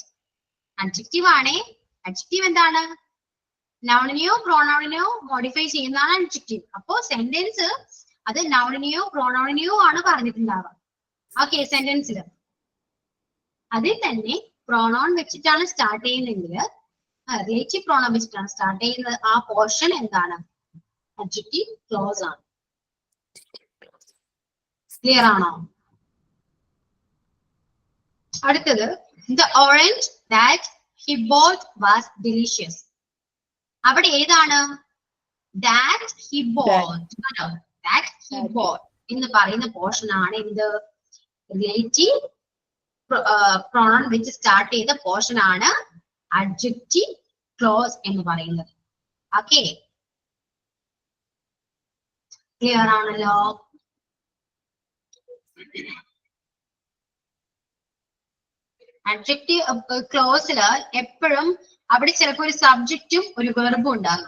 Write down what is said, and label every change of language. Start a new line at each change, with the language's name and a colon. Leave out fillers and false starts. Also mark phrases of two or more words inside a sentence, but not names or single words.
Malayalam: adjective ആണേ. adjective എന്താണ്? നൗണിനെയോ പ്രോണൗണിനെയോ മോഡിഫൈ ചെയ്യുന്നതാണ് adjective. അപ്പോ സെന്റൻസ് അത് നൗണിനെയോ പ്രോണൗണിനെയോ ആണ് പറഞ്ഞിട്ടുണ്ടാവുക. ഓക്കെ, സെന്റൻസിൽ അതിൽ തന്നെ പ്രോണൗൺ വെച്ചിട്ടാണ് സ്റ്റാർട്ട് ചെയ്യുന്നതെങ്കിൽ
English: relative pronoun
Malayalam: വെച്ചിട്ടാണ് സ്റ്റാർട്ട് ചെയ്യുന്നത്. ആ പോർഷൻ എന്താണ്?
English: adjective clause
Malayalam: ആണ്. ക്ലിയർ ആണോ? അടുത്തത്
English: the orange that he bought was delicious.
Malayalam: അവിടെ ഏതാണ്?
English: that he bought
Malayalam: എന്ന് പറയുന്ന പോർഷൻ ആണ് എന്ത്?
English: relative pronoun
Malayalam: വെച്ച് സ്റ്റാർട്ട് ചെയ്ത പോർഷൻ ആണ്
English: adjective clause
Malayalam: എന്ന് പറയുന്നത്. ഓക്കെ, ക്ലിയർ ആണല്ലോ? adjective ക്ലോസിൽ എപ്പോഴും അവിടെ ചിലപ്പോൾ ഒരു സബ്ജക്റ്റും ഒരു വെർബും ഉണ്ടാകും.